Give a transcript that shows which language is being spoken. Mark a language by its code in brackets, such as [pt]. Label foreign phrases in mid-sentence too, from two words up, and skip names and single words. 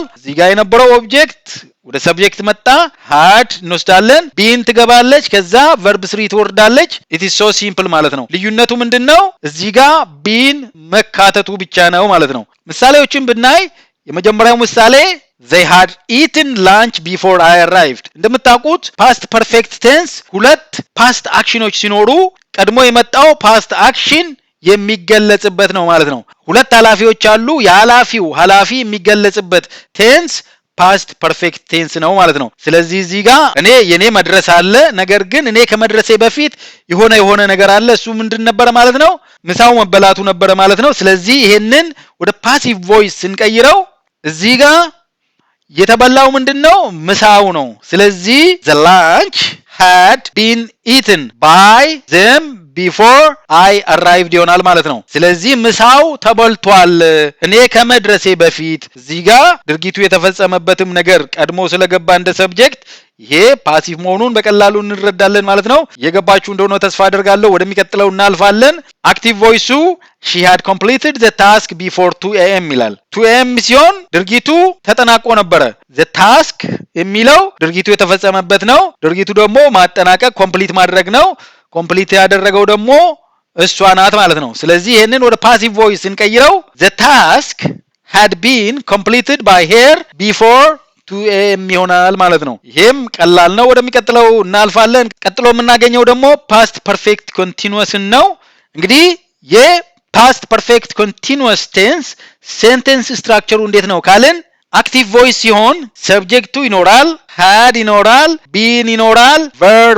[am] እዚህ ጋር የነበረው ኦብጀክት ወደ ሰብጀክት መጣ፣ had እንወስዳለን፣ been ትገባለች፣ ከዛ verb 3 ትወርዳለች። [en] it is so simple [am] ማለት ነው። ልዩነቱ ምንድነው? እዚህ ጋር been መካተቱ ብቻ ነው ማለት ነው። ምሳሌዎችን ብናይ የመጀመሪያው ምሳሌ [en] they had eaten lunch before I arrived። [am] እንደምታውቁት [en] past perfect tense [am] ሁለት [en] past actionዎች [am] ሲኖሩ ቀድሞ የመጣው [en] past action [am] የሚገለጽበት ነው ማለት ነው። ሁለት ኃላፊዎች አሉ። የኃላፊው ኃላፊ የሚገለጽበት [en] tense past perfect tense [am] ነው ማለት ነው። ስለዚህ እዚህ ጋር የኔ መድረስ አለ፣ ነገር ግን እኔ ከመድረሴ በፊት የሆነ ነገር አለ። እሱ ምንድን ነበር ማለት ነው? ምሳው መበላቱ ነበር ማለት ነው። ስለዚህ ይሄንን ወደ [en] passive voice [am] ስንቀይረው እዚህ ጋር የተበላው ምንድነው? ምሳው ነው። ስለዚህ [en] the lunch had been eaten by them before I arrived [am] ይሆናል ማለት ነው። ስለዚህ ምሳው ተበልቷል እኔ ከመድረሴ በፊት። እዚህ ጋር ድርጊቱ የተፈጸመበትም ነገር ቀድሞ ስለገባ እንደ ሰብጀክት ይሄ ፓሲቭ መሆኑን በቀላሉ እንረዳለን ማለት ነው። የገባችሁ እንደሆነ ተስፋ አደርጋለሁ። ወደሚቀጥለው እናልፋለን። [en] active voice she had completed the task before 2 am [am] ይላል። 2 am ሲሆን ድርጊቱ ተጠናቆ ነበረ። [en] the task [am] የሚለው ድርጊቱ የተፈጸመበት ነው። ድርጊቱ ደግሞ ማጠናቀቅ ኮምፕሊት ማድረግ ነው። ኮምፕሊት ያደረገው ደግሞ እሷ ናት ማለት ነው። ስለዚህ ይሄንን ወደ [en] passive voice [am] እንቀይረው [en] the task had been completed by her before 2 am [am] ይሆናል ማለት ነው። ይሄም ቀላል ነው። ወደሚቀጥለው እናልፋለን። ቀጥሎ የምናገኘው ደግሞ [en] past perfect continuous [am] ነው። እንግዲህ [en] past perfect continuous tense sentence structure [am] እንዴት ነው ካልን [en] active voice [am] ሲሆን ሰብጀክቱ ይኖራል፣ had ይኖራል፣ been ይኖራል፣ verb